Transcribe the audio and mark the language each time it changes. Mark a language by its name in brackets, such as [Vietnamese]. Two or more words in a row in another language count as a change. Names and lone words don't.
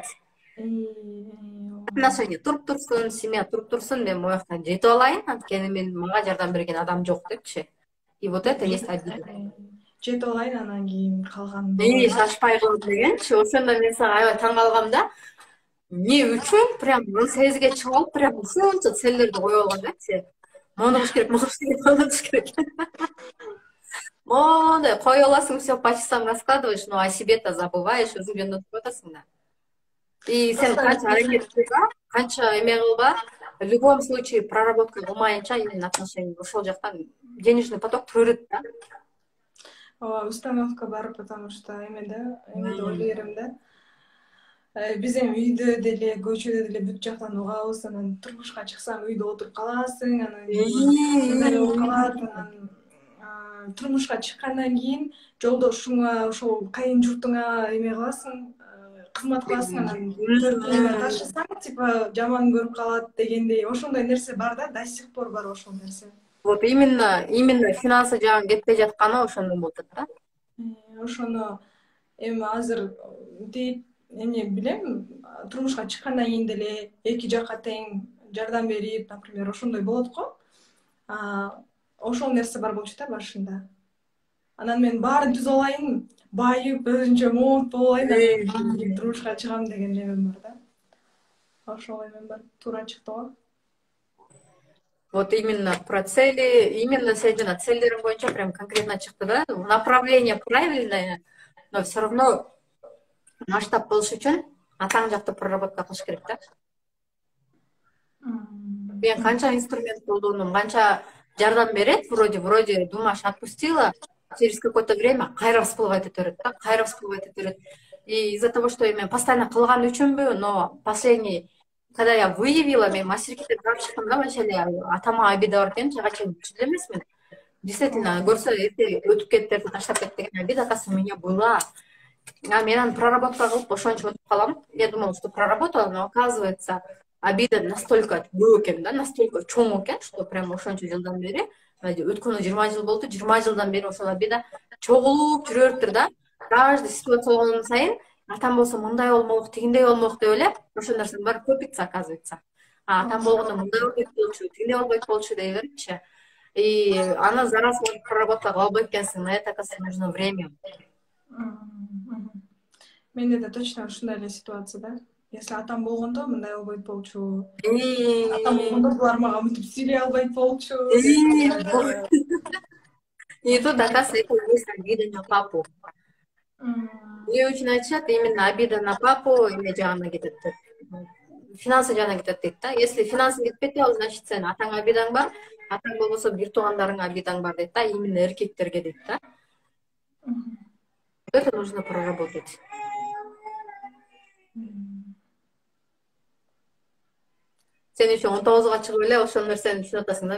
[Kyrgyz] Отношения туруп турсун, семья туруп турсун, мен могу жакта жетип алайын, анткени мен мага жардам берген адам жок депчи. [Russian] И вот это есть обида. [Kyrgyz] Жетип алайын, анан кийин калган. Шашпай кылып дегенчи, ошондо мен сага аябай таң калгам да. Эмне үчүн прям 18ге чыгып алып, прям ушунча целлерди коюп алган депчи. Мону кылыш керек, мону кылыш керек. Мондай коюп аласың, [Russian] все по часам раскладываешь, но о себе-то забываешь, [Kyrgyz] өзүңдү унутуп атасың да. И сен канча аракет кылба, канча эме кылба, [Russian] в любом случае проработка кылмайынча именно отношения [Kyrgyz] ошол жактан [Russian] денежный поток [Kyrgyz] төрөт да. Установка бар, [Russian] потому что [Kyrgyz] эме да, ойлойм да. Биз эми үйдө деле, көчөдө деле бүт жактан угабыз, анан турмушка чыксаң үйдө отуруп каласың, анан деле болуп калат, анан турмушка чыккандан кийин жолдошуңа, ошол кайын журтуңа эме кыласың, кызмат кыласың, анан төртүнө ташысаң, типа жаман көрүп калат дегендей, ошондой нерсе бар да, [Russian] до сих пор [Kyrgyz] бар ошол нерсе. [Russian] Вот именно финансы [Kyrgyz] жагын кетпей жатканы ошондон болуп атат да. Ошону эми азыр дейт, эмне билем, турмушка чыккандан кийин деле эки жакка тең жардам берип, например, ошондой болот го. Ошол нерсе бар болчу да башында. Анан мен баарын түзүп алайын, байып, өзүнчө монт болуп алайын, турмушка чыгам деген эмем бар да. Ошол эмем бар, туура чыкты го. [Russian] Вот именно про цели, именно [Kyrgyz] сен жана целдерің боюнча [Russian] прям конкретно [Kyrgyz] чыкты да. [Russian] Направление правильное, но все равно масштаб [Kyrgyz] болуш үчүн атаң жакты проработка кылыш керек да. Мен канча инструмент колдондум, канча жардам берет, [Russian] вроде думаешь, отпустила, через какое-то время [Kyrgyz] кайра всплывать ете берет да, кайра всплывать ете берет. [Russian] И из-за того, что мен постоянно [Kyrgyz] кылган үчүнбү, [Russian] но последний, когда я выявила, [Kyrgyz] мен мастеркеде барып чыктым да, вообще атама обида бар экенин ага чейин түшүнө эмесмин. Действительно, көрсө эрте өтүп кеттерди, таштап кетти деген обида, оказывается, [Russian] у меня была. [Kyrgyz] А мен аны проработка кылып ошончо өтүп калам. [Russian] Я думала, что проработала, но оказывается, обида настолько [Kyrgyz] көп экен да, настолько чоң экен, [Russian] что прям [Kyrgyz] ошончо жылдан бери, өткөнү 20 жыл болду, 20 жылдан бери ошол обида чогулуп жүрө бериптир да. Каждый ситуация болгон сайын атам болсо мындай болмок, тигиндей болмок деп элеп, ошол нерсенин баары көпүйтсө, оказывается. А атам болгондо мындай болбойт болчу, тигиндей болбойт болчу дей берипчи. И аны [Russian] за раз проработка [Kyrgyz] кыла албайт экенсиң, [Russian] на это, оказывается, нужно время. [Kyrgyz] Менде да точно ушундай эле ситуация да. Если атам болгондо мындай болбойт болчу. Атам болгондо булар мага мынтип сүйлөй албайт болчу. [Russian] И тут, оказывается, это есть обида на папу. Мне очень айтышат, именно обида на папу [Kyrgyz] эме жагына кетет деп. Финансы жагына кетет дейт да. [Russian] Если финансы [Kyrgyz] кетпейт, ал значит сен атаңа обидаң бар, атаң болбосо бир туугандарыңа обидаң бар дейт да, именно эркектерге дейт да. [Russian] Это нужно проработать. [Kyrgyz] Сен еще 19-га чыгып эле ошол нерсени түшүнүп атасың да.